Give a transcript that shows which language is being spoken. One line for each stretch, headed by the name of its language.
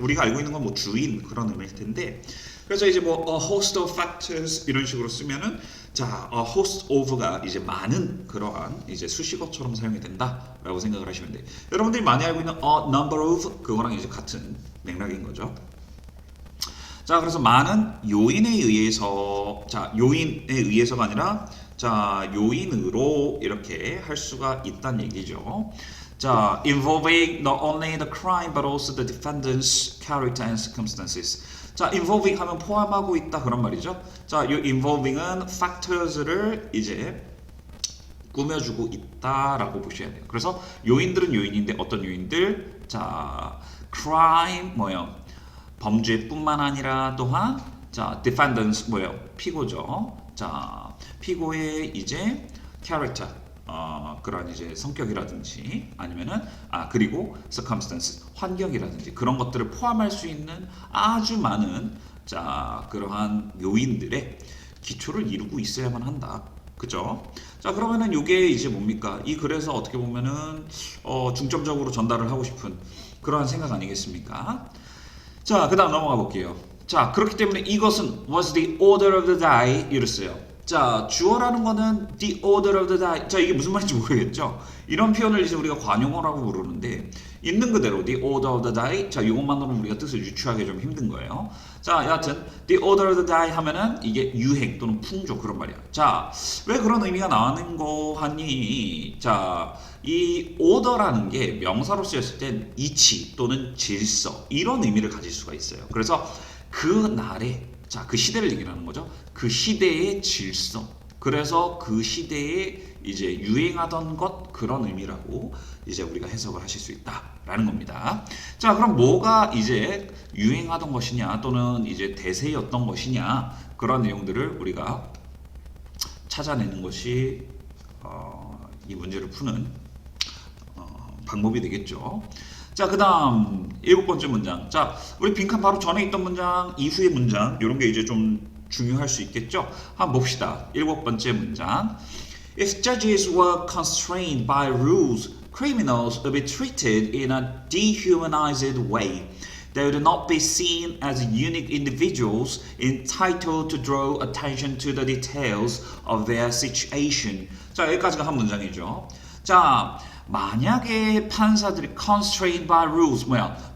Korean: 우리가 알고 있는 건 뭐 주인 그런 의미일 텐데, 그래서 이제 뭐
English: a host of factors
Korean: 이런 식으로 쓰면은 자, a host of가 이제 많은 그러한 이제 수식어처럼 사용이 된다라고 생각을 하시면 돼요. 여러분들이 많이 알고 있는 a number of 그거랑 이제 같은 맥락인 거죠. 자, 그래서 많은 요인에 의해서, 자, 요인에 의해서가 아니라 자, 요인으로 이렇게 할 수가 있다는 얘기죠.
English: 자, involving not only the crime but also the defendant's character and circumstances.
Korean: 자, involving 하면 포함하고 있다 그런 말이죠. 자, 이 involving은 factors를 이제 꾸며주고 있다라고 보셔야 돼요. 그래서 요인들은 요인인데 어떤 요인들? 자, crime 뭐요? 범죄뿐만 아니라 또한 자, defendants 뭐예요? 피고죠. 자, 피고의 이제 character 그런 이제 성격이라든지 아니면은 그리고 circumstance 환경이라든지 그런 것들을 포함할 수 있는 아주 많은 자, 그러한 요인들의 기초를 이루고 있어야만 한다. 그죠? 자, 그러면은 이게 이제 뭡니까? 이 글에서 어떻게 보면은 중점적으로 전달을 하고 싶은 그러한 생각 아니겠습니까? 자, 그 다음 넘어가 볼게요. 자, 그렇기 때문에 이것은
English: was the order of the day
Korean: 이랬어요. 자, 주어라는 거는
English: the order of the day.
Korean: 자, 이게 무슨 말인지 모르겠죠? 이런 표현을 이제 우리가 관용어라고 부르는데 있는 그대로 the order of the day. 자, 이것만으로는 우리가 뜻을 유추하기 좀 힘든 거예요. 자, 여하튼 the order of the day 하면은 이게 유행 또는 풍조 그런 말이야. 자, 왜 그런 의미가 나오는 거 하니? 자, 이 order라는 게 명사로 쓰였을 땐 이치 또는 질서 이런 의미를 가질 수가 있어요. 그래서 그 날에 자, 그 시대를 얘기하는 거죠. 그 시대의 질서. 그래서 그 시대에 이제 유행하던 것 그런 의미라고 이제 우리가 해석을 하실 수 있다라는 겁니다. 자, 그럼 뭐가 이제 유행하던 것이냐 또는 이제 대세였던 것이냐 그런 내용들을 우리가 찾아내는 것이 이 문제를 푸는 방법이 되겠죠. 자, 그 다음 7번째 문장. 자, 우리 빈칸 바로 전에 있던 문장, 이후의 문장 이런 게 이제 좀 중요할 수 있겠죠. 한번 봅시다. 7번째 문장.
English: If judges were constrained by rules, criminals would be treated in a dehumanized way. They would not be seen as unique individuals entitled to draw attention to the details of their situation.
Korean: 자, 여기까지가 한 문장이죠. 자, 만약에 판사들이
English: constrained by rules
Korean: 뭐야?